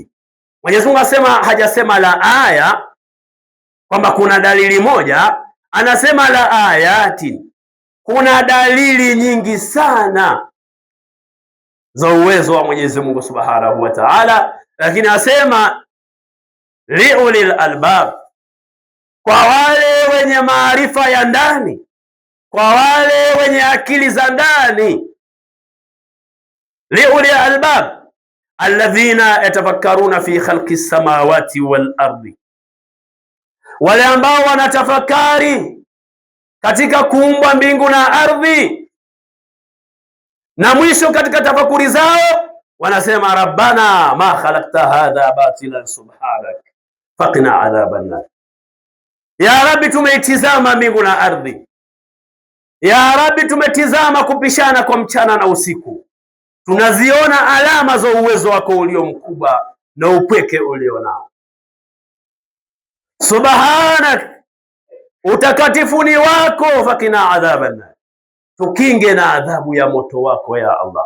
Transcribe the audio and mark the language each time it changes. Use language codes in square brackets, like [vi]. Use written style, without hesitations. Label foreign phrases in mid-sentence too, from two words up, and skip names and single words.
[sw] Mwenyezi Mungu asema, hajasema [ar] لآية [sw] kwamba kuna dalili moja, anasema [ar] لآيات, [sw] kuna dalili nyingi sana za uwezo wa Mwenyezi Mungu [ar] سبحانه وتعالى. [sw] Lakini asema [ar] لأولي الألباب, [sw] kwa wale wenye maarifa ya ndani, kwa wale wenye akili za ndani. [ar] لأولي الألباب الذين يتفكرون في خلق السماوات والأرض, [sw] wale ambao wanatafakari katika kuumbwa mbingu na ardhi, na mwisho katika tafakuri zao wanasema [ar] ربنا ما خلقت هذا باطلا سبحانك فقنا عذاب النار. يا ربي, [sw] tumeitizama mbingu na ardhi. [ar] يا ربي, [sw] tumetizama kupishana kwa mchana na usiku, tunaziona alama za uwezo wako ulio mkubwa na upweke ulio nao. Subhanak, utakatifuni wako, [ar] فقنا عذاب النار, [sw] tukinge na adhabu ya moto wako ya Allah.